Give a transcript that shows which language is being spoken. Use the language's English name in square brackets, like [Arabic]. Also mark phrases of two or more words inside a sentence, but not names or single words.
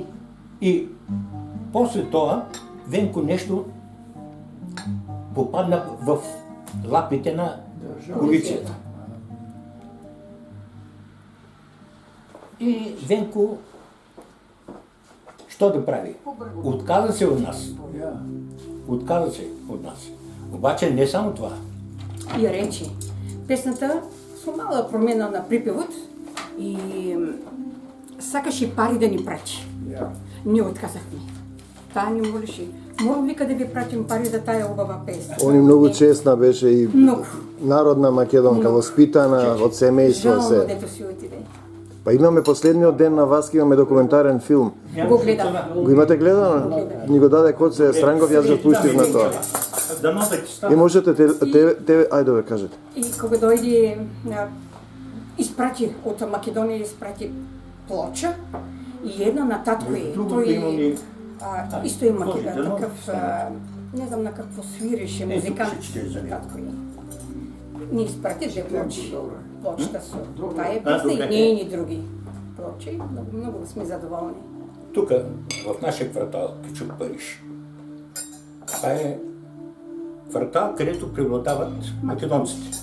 [Bulgarian] И после това Венко нещо попадна в лапите на полицията. И Венко, що да прави? Отказа се от нас. Отказа се от нас. Обаче не само това. [Macedonian] И рече, песната со мала промена на припевот и сакаше пари да ни прати. [Bulgarian] Ние отказахме. [Macedonian] Таа ни молеше, морам вика да ви пратим пари за тая убава песна. Он и много честна беше и Много. народна македонка, воспитана од семејство Жално се. [Bulgarian] дето си отиде. [Macedonian] Па имаме последниот ден на Васка, имаме документарен филм. Го гледам. Го имате гледано? Ни го даде Коце Странгов, јас го пуштив на тоа. И можете ајде бе кажете. И кога дојде, испрати од Македонија, испрати плоча и една на татко е. [Bulgarian] Тој исто има такъв, не знам на какво свиреше, музикант татко е. Ни изпрати две плочи. [Macedonian] Плочата со тая песна и нейни други плочи. Много сме задоволни. [Bulgarian] Тук, в нашия квартал, Кичук Париж, това е квартал, където преобладават македонците.